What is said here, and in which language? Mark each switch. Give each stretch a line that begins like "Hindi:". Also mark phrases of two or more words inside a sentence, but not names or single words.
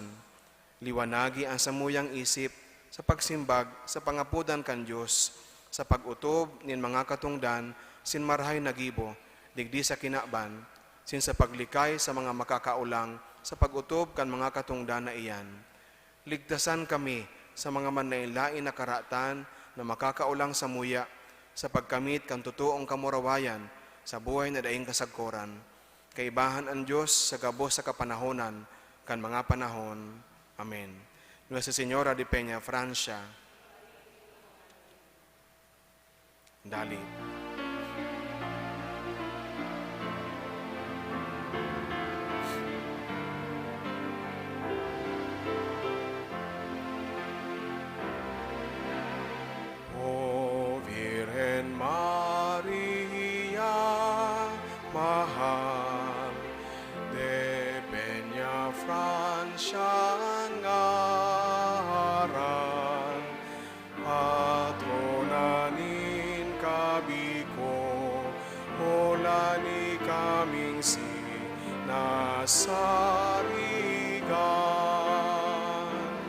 Bikol: Liwanagi ang samuyang isip sa pagsimbag sa pangapudan kan Diyos, sa pag-utob nin mga katungdan, sin marhay nagibo, digdi sa kinaban, sin sa paglikay sa mga makakaulang, sa pag-utob kan mga katungdan na iyan. Ligtasan kami sa mga manailain na karatan na makakaulang sa muya, sa pagkamit kan totoong kamurawayan, sa buhay na daing kasagkoran. Kaibahan ang Diyos sa gabos sa kapanahonan, kan mga panahon. Amen.
Spanish: Nuestra Señora de Peñafrancia, dali. O Virgen María,
Bikol: mahal de Peñafrancia ngaran, patronanin kabiko, holani kaming sinasarigan.